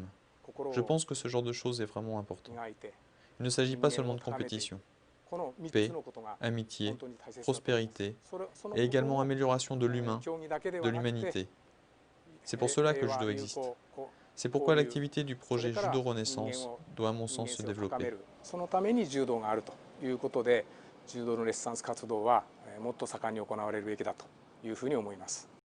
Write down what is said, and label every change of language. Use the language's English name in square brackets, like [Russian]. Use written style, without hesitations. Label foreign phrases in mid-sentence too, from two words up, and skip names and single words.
[French] Je pense que ce genre de choses est vraiment important. Il ne s'agit pas seulement de compétition. Paix, amitié, prospérité et également amélioration de l'humain, de l'humanité. C'est pour cela que le judo existe. C'est pourquoi l'activité du projet Judo Renaissance doit à mon sens se développer. [Japanese] 柔道のレッスン活動はもっと盛んに行われるべきだというふうに思います。